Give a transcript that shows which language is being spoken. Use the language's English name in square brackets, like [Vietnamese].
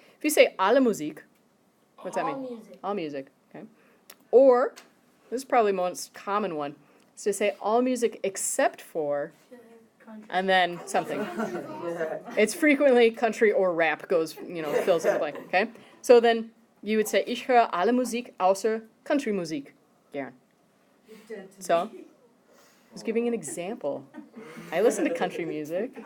[English] If you say [German] alle Musik, [English] what's that mean? Music. All music. Okay. Or, this is probably the most common one, is to say all music except for, and then something. It's frequently country or rap goes, fills in the blank, okay? So then you would say, [German] ich höre alle Musik außer Countrymusik gern. [English] So, I was giving an example. I listen to country music.